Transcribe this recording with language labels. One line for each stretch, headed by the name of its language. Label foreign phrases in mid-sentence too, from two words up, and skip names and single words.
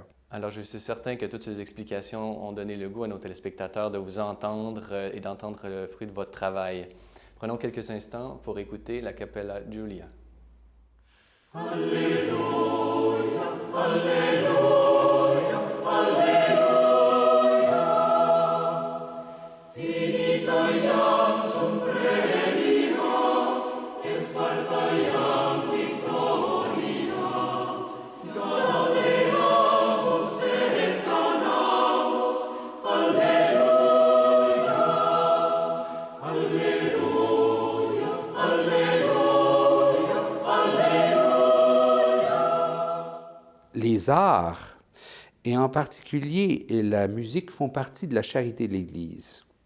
French: Alors, je suis certain que toutes ces explications ont donné le goût à nos téléspectateurs de vous entendre et d'entendre le fruit de votre travail. Prenons quelques instants pour écouter la Cappella Julia.
Latin: Alléluia, Alléluia, Alléluia. Finita iam sum praeria, et sparta iam victoria. Gaudeamus et canamus, Alléluia, Alléluia.
French: Les arts, et en particulier la musique, font partie de la charité de l'Église.